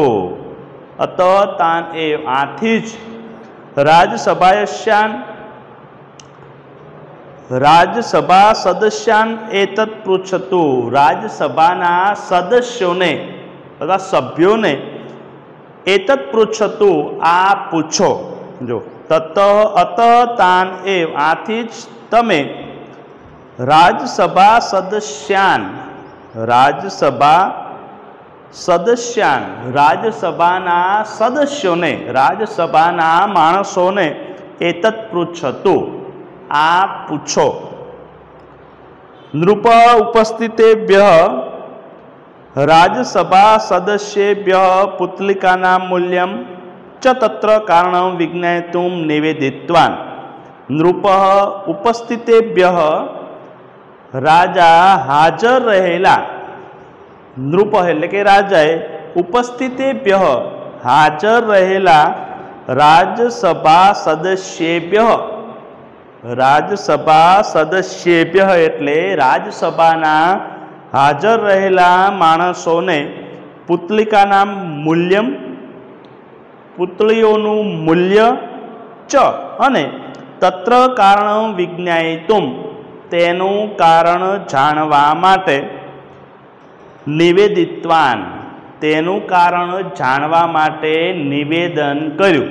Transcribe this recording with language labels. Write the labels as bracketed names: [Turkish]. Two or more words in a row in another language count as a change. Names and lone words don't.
[Sanskrit] अतः तान एव, [Gujarati] આથી જ [Sanskrit] राजसभायास्यान राज्यसभा सदस्यान एतत् पृच्छतु। [Gujarati] રાજ્યસભાના સદસ્યોને તથા સભ્યોને [Sanskrit] एतत् पृच्छतु, [Gujarati] આ પૂછો। [Sanskrit] जो ततः अतः तान एव, [Gujarati] આથી જ તમે [Sanskrit] राज्यसभा सदस्यान, राज्यसभा सदस्यान, [Gujarati] રાજ્યસભાના સદસ્યોને, રાજ્યસભાના માણસોને [Sanskrit] एतत् पृच्छतु, [Gujarati] આ પૂછો। [Sanskrit] नृप उपस्थितेभ्यः राज्यसभा सदस्येभ्यः पुतलिकानां मूल्यं च तत्र कारणं विज्ञातुं निवेदितवान्। नृपः उपस्थितेभ्यः, [Gujarati] રાજા હાજર રહેલા, નૃપ એટલે કે રાજાએ ઉપસ્થિતેભ્યઃ હાજર રહેલા [Sanskrit] राज्यसभा सदस्येभ्यः, राज्यसभा सदस्येभ्यः [Gujarati] એટલે રાજ્યસભાના હાજર રહેલા માણસોને પુતલિકાના મૂલ્યમ, પુતળીઓનું મૂલ્ય ચ અને [Sanskrit] तत्र कारणं विज्ञायितुम, [Gujarati] તેનું કારણ જાણવા માટે નિવેદિતવાન, તેનું કારણ જાણવા માટે નિવેદન કર્યું।